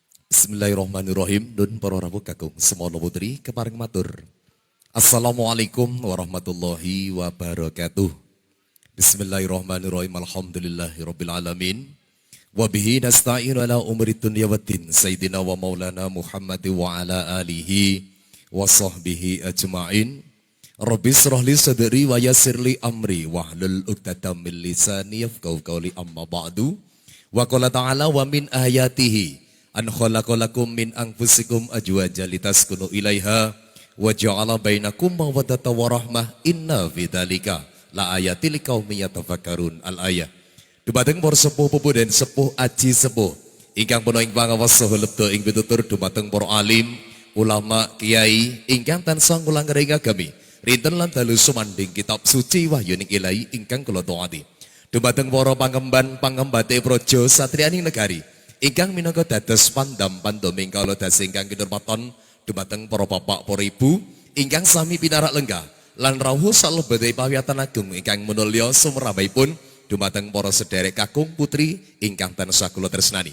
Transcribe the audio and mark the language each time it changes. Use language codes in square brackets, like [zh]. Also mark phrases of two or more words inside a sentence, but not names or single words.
[jv] Bismillahirrahmanirrahim. Nun para rawuh kakung semono putri keparing matur. [ar] السلام عليكم ورحمة الله وبركاته. بسم الله الرحمن الرحيم الحمد لله رب العالمين. وبه نستعين على أمور الدنيا والدين. سيدنا ومولانا محمد وعلى آله وصحبه أجمعين. رب اشرح لي صدري ويسر لي أمري واحلل عقدة من لساني يفقهوا قولي أما بعد. وقال تعالى ومن آياته أن خلق لكم من أنفسكم أزواجا لتسكنوا إليها وجعل بينكم مودة ورحمة إن في ذلك لآيات لقوم يتفكرون الآية. [jv] Dumateng para sepuh pupuh dan sepuh aji sepuh ingkang punika ing pangawas saha lebda ing pitutur dumateng para alim ulama kiai ingkang tansah ngulanggaring agami rinten lan dalu sumanding kitab suci wahyuning ilahi ingkang kula taati. Dumateng para pangemban pangembate praja satriyaning negari ingkang minangka dados pandam pandoming kawula dasa ingkang kinurmatan dumateng para bapak para ibu ingkang sami pinarak lenggah lan rawuh salebete pawiyatan agung ingkang manulya sumrambahipun dumateng para sederek kakung putri ingkang tansah kula tresnani.